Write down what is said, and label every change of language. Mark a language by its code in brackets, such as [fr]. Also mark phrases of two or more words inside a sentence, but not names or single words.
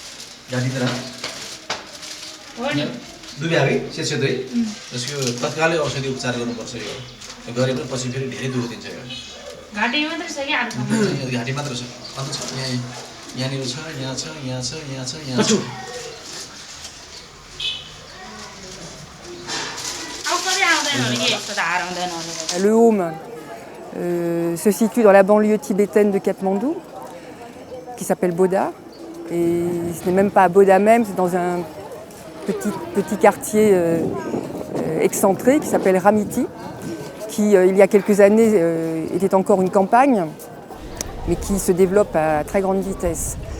[ne] दुब्याएकै शेषदय जसको तत्कालै औषधि उपचार गर्नुपर्छ। यो गरे पनि पछि फेरि धेरै दुःख दिन्छ। यो घाँटी मात्र छ कि घाँटी मात्र छ, अन्त छ यहाँनिर छ, यहाँ छ, यहाँ छ, यहाँ छ, यहाँ छ। [fr] Le home se situe dans la banlieue tibétaine de Katmandou, qui s'appelle Boda. Et ce n'est même pas à Boda même, c'est dans un petit quartier excentré qui s'appelle Ramiti, qui il y a quelques années était encore une campagne, mais qui se développe à très grande vitesse.